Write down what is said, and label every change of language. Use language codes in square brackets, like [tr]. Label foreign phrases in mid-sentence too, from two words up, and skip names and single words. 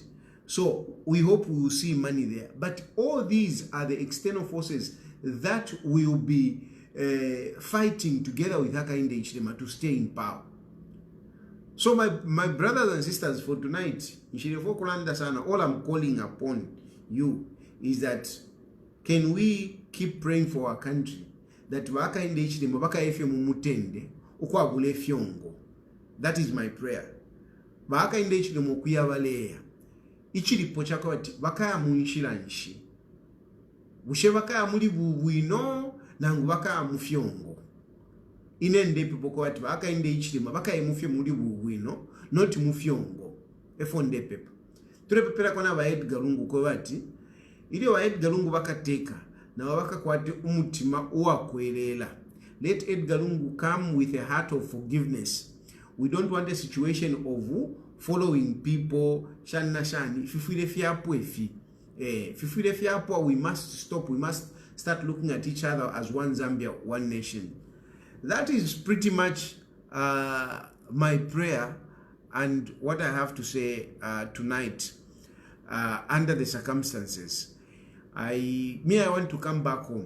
[en] So we hope we will see money there. But all these are the external forces that will be fighting together with Hakainde Hichilema to stay in power. So my brothers and sisters, for tonight, all I'm calling upon you is that can we keep praying for our country, that Hakainde Hichilema [bem] bakayefe mumutende ukwagule fyongo. [en] That is my prayer. [bem] Hakainde Hichilema okuyabaleya ichilipo chako ati bakaya munshira nshi bushe bakaya muri bubwino nangu bakaya mufyongo inende people ko ati Hakainde Hichilema bakaya mufye muri bubwino not mufyongo efonde pepa turepepera kona ba Edgar Lungu ko bati ile wa Edgar Lungu bakateka na bakakwate umutima uwakwelela. [en] Let Edgar Lungu come with a heart of forgiveness. We don't want a situation of following people [bem] shani fifile fiapo efi fifile fiapo. [en] We must stop. We must start looking at each other as one Zambia, one nation. That is pretty much my prayer and what I have to say tonight under the circumstances. I want to come back home.